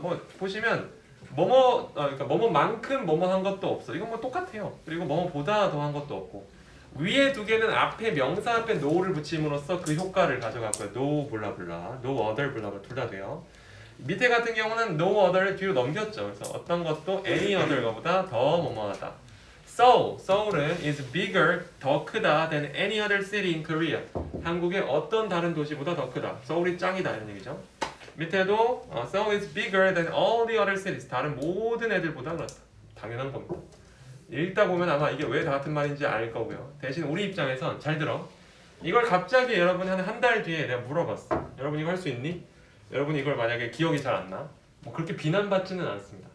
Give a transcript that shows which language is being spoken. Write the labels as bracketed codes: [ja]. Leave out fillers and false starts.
[ko] 뭐 보시면 그러니까 뭐뭐만큼 뭐뭐한 것도 없어. 이건 뭐 똑같아요. 그리고 뭐뭐보다 더한 것도 없고 위에 두 개는 앞에 명사 앞에 no를 붙임으로써 그 효과를 가져갔고요. no 블라블라, no other 블라블라 둘 다 돼요. 밑에 같은 경우는 no other를 뒤로 넘겼죠. 그래서 어떤 것도 any other 거보다 더 뭐뭐하다. [en] Seoul은 is bigger, [ko] 더 크다 [en] than any other city in Korea. [ko] 한국의 어떤 다른 도시보다 더 크다. 서울이 짱이다 이런 얘기죠. 밑에도 [en] Seoul is bigger than all the other cities. [ko] 다른 모든 애들보다 그렇다. 당연한 겁니다. 읽다 보면 아마 이게 왜 다 같은 말인지 알 거고요. 대신 우리 입장에선 잘 들어. 이걸 갑자기 여러분이 한 달 뒤에 내가 물어봤어. 여러분 이거 할 수 있니? 여러분이 이걸 만약에 기억이 잘 안 나? 뭐 그렇게 비난받지는 않습니다.